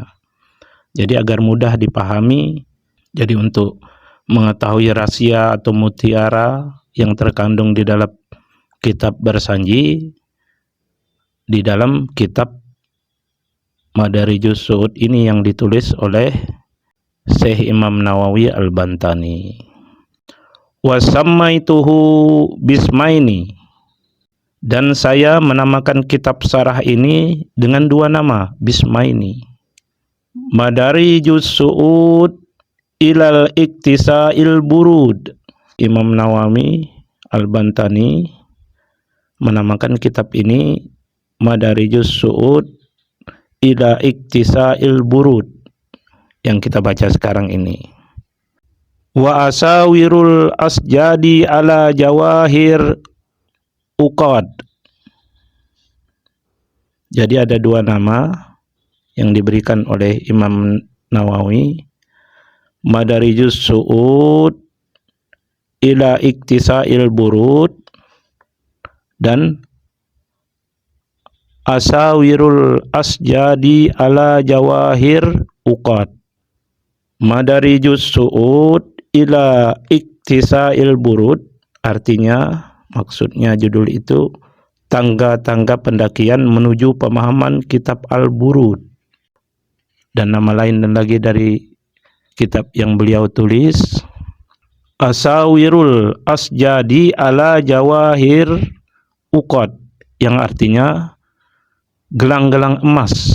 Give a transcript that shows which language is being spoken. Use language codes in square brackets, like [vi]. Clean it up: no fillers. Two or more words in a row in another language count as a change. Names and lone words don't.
[id] Jadi agar mudah dipahami. Jadi untuk mengetahui rahasia atau mutiara yang terkandung di dalam kitab Barzanji, di dalam kitab Madarijus Su'ud ini yang ditulis oleh Syekh Imam Nawawi Al-Bantani. [ar] Wa sammaituhu bismaini, [id] dan saya menamakan kitab syarah ini dengan dua nama, bismaini. [ar] Madarijus Su'ud ilal iktisa'il burud. [id] Imam Nawawi Al-Bantani menamakan kitab ini Madarijus Su'ud [ar] ila iktisa'il burud, [id] yang kita baca sekarang ini. [ar] Wa asawirul asjadi ala jawahir uqad. [id] Jadi ada dua nama yang diberikan oleh Imam Nawawi, Madarijus Su'ud [ar] ila iktisa'il burud [id] dan [ar] asawirul asjadi ala jawahir uqad. [id] Madarijus Su'ud [ar] ila iktisa'il burud, [id] artinya, maksudnya judul itu tangga-tangga pendakian menuju pemahaman kitab Al-Burud, dan nama lain dan lagi dari kitab yang beliau tulis, [ar] Asawirul Asjadi ala Jawahir Uqad, [id] yang artinya gelang-gelang emas.